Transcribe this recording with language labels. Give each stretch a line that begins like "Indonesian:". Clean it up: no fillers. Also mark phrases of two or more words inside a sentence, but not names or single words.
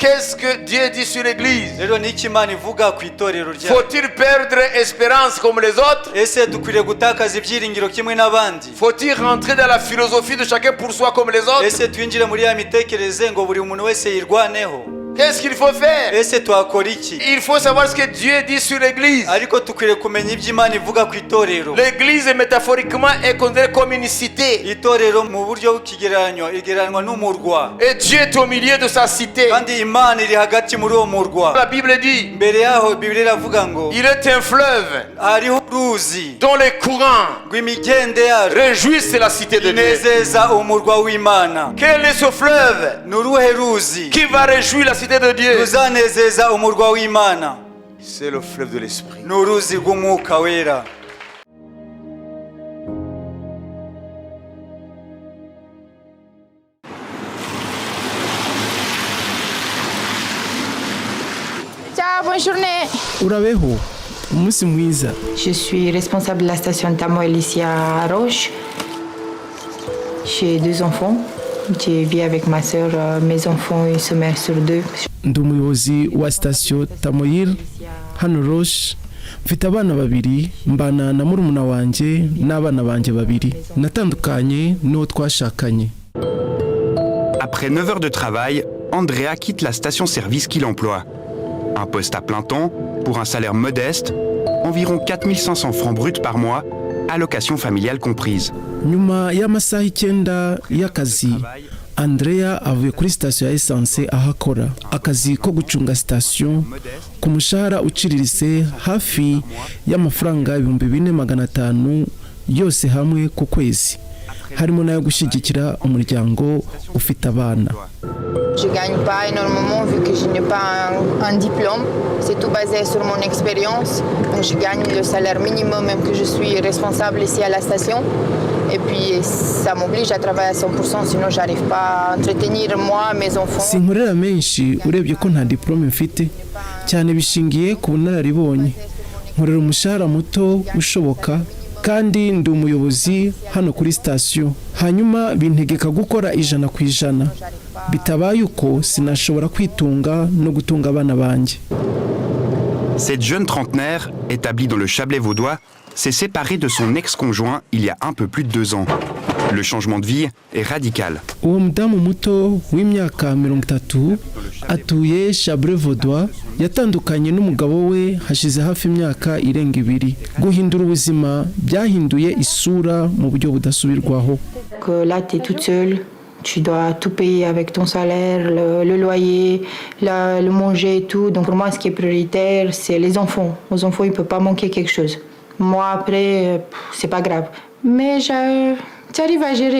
French: qu'est-ce que Dieu dit sur l'église?
Kinyarwanda: rero n'iki Imana ivuga ku itorero ryayo?
French: Faut-il perdre espérance comme les autres?
Kinyarwanda: Ese dukwiriye gutakaza ibyiringiro kimwe n'abandi?
French: Faut-il rentrer dans la philosophie de chacun pour soi comme les autres?
Kinyarwanda: Ese twinjire muri ya mitekerereze ngo buri muntu wese yirwaneho?
French: Qu'est-ce qu'il faut faire?
Kinyarwanda: Ese twakora iki?
French: Il faut savoir ce que Dieu dit sur l'église.
Kinyarwanda: Ariko dukwiriye kumenya ibyo Imana ivuga ku itorero.
French: L'église métaphoriquement est considérée comme une cité.
Kinyarwanda: Itorero mu buryo bw'ikigereranyo igereranywa n'umurwa.
French: Et Dieu est au milieu de sa cité.
Kinyarwanda: Kandi Imana iri hagati muri uwo murwa.
French: La Bible dit,
Kinyarwanda: mbere yaho Bibiliya iravuga ngo
French: il est un fleuve
Kinyarwanda: hariho uruzi
French: dont les courants
Kinyarwanda: rw'imigende yarwo
French: réjouissent la cité de Dieu.
Kinyarwanda: inezeza umurwa w'Imana.
French: Quel est ce fleuve
Kinyarwanda: Ni uruhe ruzi
French: qui va réjouir la cité de Dieu?
Kinyarwanda: ruzanezeza umurwa w'Imana?
French: C'est le fleuve de l'esprit.
Kinyarwanda: Ni uruzi rw'umwuka wera.
French: Ciao, bonne journée.
Kinyarwanda: Urabeho, umunsi mwiza.
French: Je suis responsable de la station Tamoil ici à Roche. J'ai 2 enfants. Je vis avec ma sœur. Mes enfants, ils se mettent sur 2.
Kinyarwanda: Ndi umuyobozi wa sitasiyo Tamoyil hano Roche. Mfite abana babiri, mbana na murumuna wanjye n'abana banjye babiri. Natandukanye n'uwo twashakanye.
French: Après 9 heures de travail, Andrea quitte la station-service qu'il emploie. Un poste à plein temps, pour un salaire modeste, environ 4500 francs bruts par mois, allocation familiale comprise.
Kinyarwanda: Nyuma y'amasaha 9 y'akazi, Andrea avuye kuri sitasiyo ya esanse ahakora akazi ko gucunga sitasiyo ku mushahara uciriritse hafi y'amafaranga 4500 yose hamwe ku kwezi, harimo nayo gushyigikira umuryango ufite abana.
French: Je gagne pas énormément vu que je n'ai pas un diplôme. C'est tout basé sur mon expérience. Donc je gagne le salaire minimum même que je suis responsable ici à la station. Et puis ça m'oblige à travailler à 100%, sinon j'arrive pas à entretenir moi, mes enfants.
Kinyarwanda: Sinkorera menshi urebye ko nta diplome mfite, cyane bishingiye ku bunararibonye. Nkorera umushahara muto ushoboka kandi ndi umuyobozi hano kuri sitasiyo. Hanyuma bintegeka gukora 100%. Bitabaye uko sinashobora kwitunga no gutunga abana banjye.
French: Cette jeune trentenaire, établie dans le Chablais vaudois, s'est séparée de son ex-conjoint il y a un peu plus de 2 ans. Le changement de vie est radical.
Kinyarwanda: Uwo mudamu muto w'imyaka 30 atuye Chablais vaudois, yatandukanye n'umugabo we hashize hafi imyaka irenga 2. Guhindura ubuzima byahinduye isura mu buryo budasubirwaho.
French: Que là tu es toute seule. Tu dois tout payer avec ton salaire, le loyer, le manger et tout. Donc pour moi, ce qui est prioritaire, c'est les enfants. Aux enfants, il ne peut pas manquer quelque chose. Moi, après, c'est pas grave. Mais j'arrive à gérer.